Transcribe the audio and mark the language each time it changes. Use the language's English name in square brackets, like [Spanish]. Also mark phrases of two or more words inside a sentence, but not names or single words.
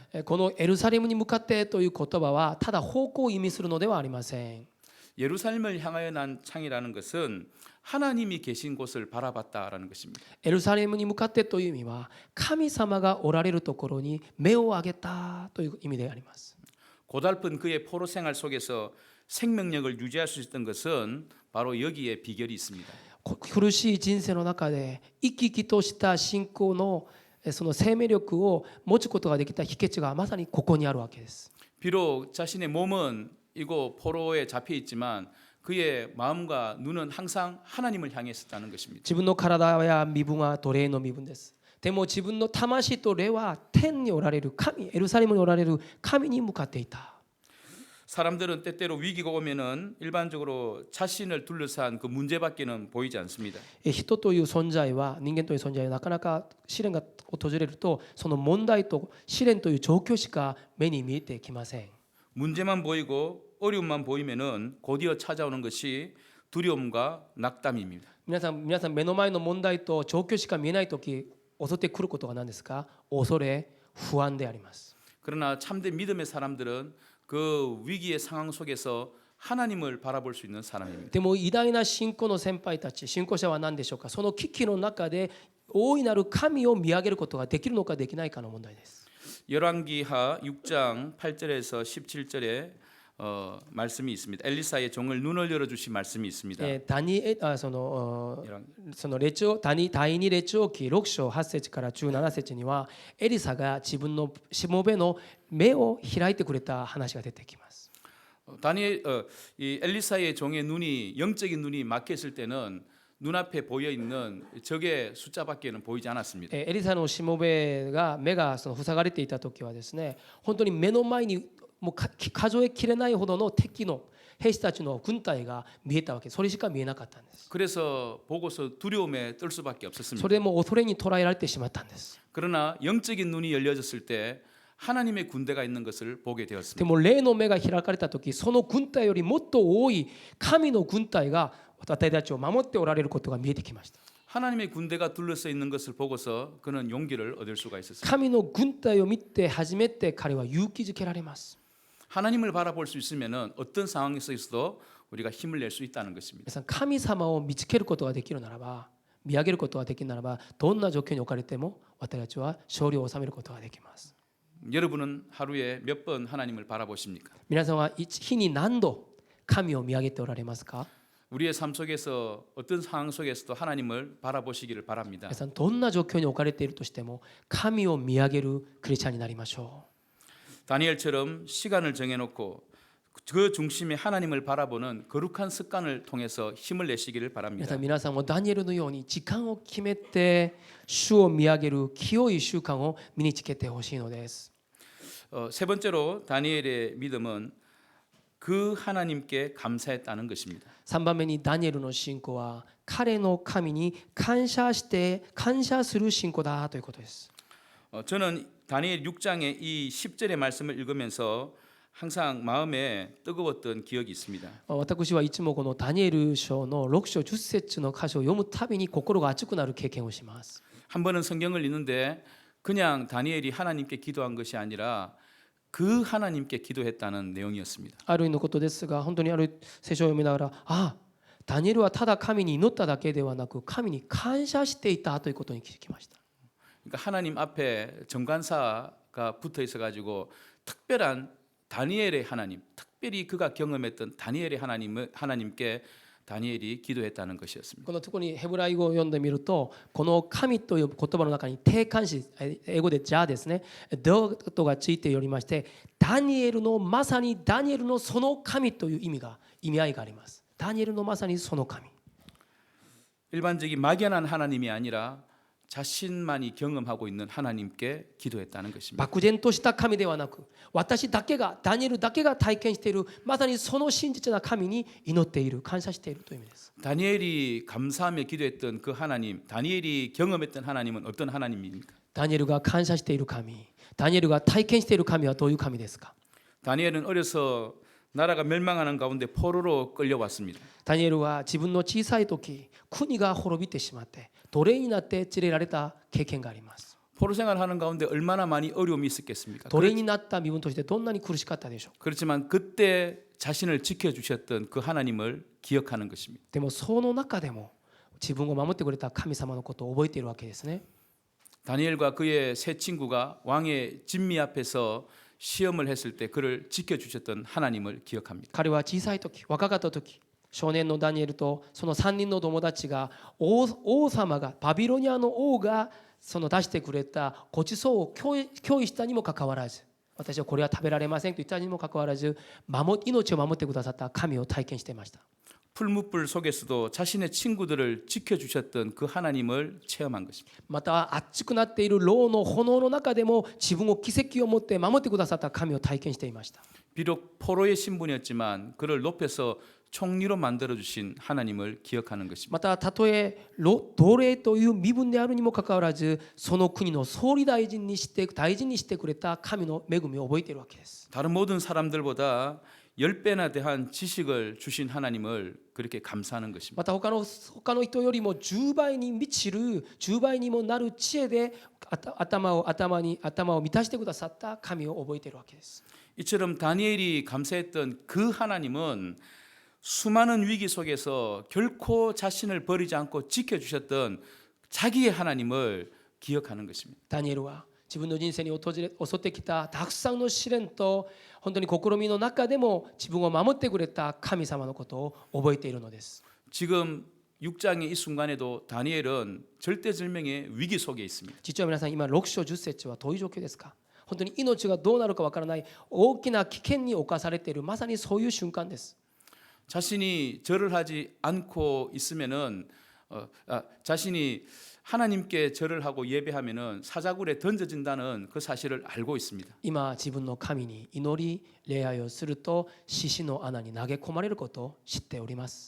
[Japanese] このエルサレムに向かってという言葉はただ方向を意味するのではありません。 [Korean] 예루살렘을 향하여 난 창이라는 것은 하나님이 계신 곳을 바라봤다라는 것입니다. [Japanese] エルサレムに向かってという意味は神様がおられるところに目を上げたという意味であります。 [Korean] 고달픈 그의 포로 생활 속에서 생명력을 유지할 수 있었던 것은 바로 여기에 비결이 있습니다. [Japanese] 苦しい人生の中で生き生きとした信仰のその生命力を持つことができた秘訣がまさにここにあるわけです。 [Korean] 비록 자신의 몸은 이곳 포로에 잡혀 있지만 그의 마음과 눈은 항상 하나님을 향해 있었다는 것입니다. [Japanese] 自分の体や身分は奴隷の身分です。でも自分の魂と霊は天におられる神、エルサレムにおられる神に向かっていた。 [Korean] 사람들은 때때로 위기가 오면은 일반적으로 자신을 둘러싼 그 문제밖에는 보이지 않습니다. [Japanese] 人という存在は人間という存在はなかなか試練が訪れるとその問題と試練という状況しか目に見えてきません。 [Korean] 문제만 보이고 어려움만 보이면은 곧이어 찾아오는 것이 두려움과 낙담입니다. [Japanese] 皆さん目の前の問題と状況しか見えないとき襲ってくることが何ですか。恐れ、不安であります。 [Korean] 그러나 참된 믿음의 사람들은 그 위기의 상황 속에서 하나님을 바라볼 수 있는 사람입니다. [Japanese] でも偉大な信仰の先輩たち、信仰者は何でしょうか。その危機の中で大いなる神を見上げることができるのかできないかの問題です。 [Korean] 열왕기하 6장 8절에서 17절에 말씀이 있습니다. 엘리사의 종을 눈을 열어 주신 말씀이 있습니다. [Japanese] 第二列王記6章8節から17節にはエリサが自分のしもべの目を開いてくれた話が出てきます。 [Korean] 이 엘리사의 종의 눈이 영적인 눈이 막혀 있을 때는 눈앞에 보여 있는 적의 숫자밖에는 보이지 않았습니다. [Japanese] エリサのしもべが目が塞がれていた時はですね、本当に目の前にもう数えきれないほどの敵の兵士たちの軍隊が見えたわけ、それしか見えなかったんです。 [Korean] 그래서 보고서 두려움에 떨 수밖에 [Japanese] そ [Korean] 없었습니다. [Japanese] れでもう恐れに捉えられてしまったんです。 [Korean] 그러나 영적인 눈이 열려졌을 때 하나님의 군대가 있는 것을 보게 [Japanese] で [Korean] 되었습니다. [Japanese] も霊の目が開かれた時、その軍隊よりもっと多い神の軍隊が私たちを守っておられることが見えてきました。 [Korean] 하나님의 군대가 둘러서 있는 것을 보고서 그는 용기를 얻을 수가 있었습니다. [Japanese] 神の軍隊を見て初めて彼は勇気づけられます。 [Korean] 하나님을 바라볼 수 있으면은 어떤 상황에서도 우리가 힘을 낼 수 있다는 것입니다. [Japanese] 皆さん、神様を見つけることができるならば、見上げることができるならば、どんな状況に置かれても私たちは勝利を収めることができます。 [Korean] 여러분은 하루에 몇 번 하나님을 바라보십니까? [Japanese] 皆さんは日に何度神を見上げておられますか？ [Korean] 우리의 삶 속에서 어떤 상황 속에서도 하나님을 바라보시기를 바랍니다. [Japanese] 皆さん、どんな状況に置かれているとしても神を見上げるクリスチャンになりましょ [Korean] 다니엘처럼 시간을 정해놓고 그 중심에 하나님을 바라보는 거룩한 습관을 통해서 힘을 내시기를 [Japanese] う。 [Korean] 바랍니다. [Japanese] 皆さんもダニエルのように時間を決めて主を見上げる清い習慣を身につけてほしいのです。 [Korean] 세 번째로 다니엘의 믿음은 그 하나님께 감사했다는 것입니다. [Japanese] 3 番目にダニエルの信仰は彼の神に感謝する信仰だということです。 [Korean] 저는 다니엘 6장의 이 10절의 말씀을 읽으면서 항상 마음에 뜨거웠던 기억이 있습니다. [Japanese] 私はいつもこのダニエル書の6章10節の箇所を読むたびに心が熱くなる経験をします。 [Korean] 한 번은 성경을 읽는데 그냥 다니엘이 하나님께 기도한 것이 아니라 그 하나님께 기도했다는 내용이었습니다. [Japanese] ある意味のことですが、本当にある聖書を読みながら、ダニエルはただ神に祈っただけではなく神に感謝していたということに気づきました。 [Korean] 그러니까 하나님 앞에 정관사가 붙어 있어 가지고 특별한 다니엘의 하나님, 특별히 그가 경험했던 다니엘의 하나님께 다니엘이 기도했다는 것이었습니다. [Japanese] この特にヘブライ語を読んでみると、この神という言葉の中に定冠詞、英語でじゃあですね、どとがついておりまして、ダニエルのまさにダニエルのその神という意味合いがあります。ダニエルのまさにその神。 [Korean] 일반적인 막연한 하나님이 아니라 자신만이 경험하고 있는 하나님께 기도했다는 것입니다. [Japanese] 漠然とした神ではなく、私だけがダニエルだけが体験しているまさにその真実な神に祈っている、感謝しているという意味です。 [Korean] 다니엘이 감사하며 기도했던 그 하나님, 다니엘이 경험했던 하나님은 어떤 하나님입니까? [Japanese] ダニエルが感謝している神、ダニエルが体験している神はどういう神ですか？ [Korean] 다니엘은 어려서 나라가 멸망하는 가운데 포로로 끌려왔습니다. [Japanese] ダニエルは自分の小さい時、国が滅びてしまって奴隷になって連れられた経験があります。 [Korean] 포로 생활하는 가운데 얼마나 많이 어려움이 있었겠습니까? [Japanese] 奴隷になった身分としてどんなに苦しかったでしょう。 [Korean] 그렇지만 그때 자신을 지켜주셨던 그 하나님을 기억하는 것입니다. [Japanese] でもその中でも自分を守ってくれた神様のことを覚えているわけですね。 [Korean] 다니엘과 그의 세 친구가 왕의 진미 앞에서 시험을 했을 때 그를 지켜주셨던 하나님을 기억합니다. [Japanese] 彼は小さい時、若かった時、少年のダニエルとその3人の友達が王様がバビロニアの王がその出してくれたごちそうを共有したにもかかわらず、私はこれは食べられませんと言ったにもかかわらず、命を守ってくださった神を体験していました。 [Korean] 풀무불 속에서도 자신의 친구들을 지켜주셨던 그 하나님을 체험한 것입니다. [Japanese] また熱くなっている牢の炎の中でも自分を奇跡を持って守ってくださった神を体験していました。 [Korean] 비록 포로의 신분이었지만 그를 높여서 총리로 만들어 주신 하나님을 기억하는 것입니다. [Japanese] またたとえ奴隷という身分であるにもかかわらず、その国の総理大臣にしてくれた神の恵みを覚えているわけです。 [Korean] 다른 모든 사람들보다 10배나 대한 지식을 주신 하나님을 그렇게 감사하는 것입니다. [Japanese] また他の人よりも10倍に満ちる、10倍にもなる知恵で頭を満たしてくださった神を覚えているわけです。 [Korean] 이처럼 다니엘이 감사했던 그 하나님은 수많은 위기 속에서 결코 자신을 버리지 않고 지켜주셨던 자기의 하나님을 기억하는 것입니다. [Japanese] ダニエルは自分の人生に襲ってきたたくさんの試練と本当に試みの中でも自分を守ってくれた神様のことを覚えているのです。 [Korean] 지금 6장의 이 순간에도 다니엘은 절대절명의 위기 속에 있습니다. [Japanese] 実は皆さん、今6章10節はどういう状況ですか？ 本当に命がどうなるかわからない大きな危険に侵されているまさにそういう瞬間です。 [Korean] 자신이 절을 하지 않고 있으면은 자신이 하나님께 절을 하고 예배하면은 사자굴에 던져진다는 그 사실을 알고 있습니다. [Japanese] 今自分の神に祈り礼拝をすると獅子の穴に投げ込まれることを知っております。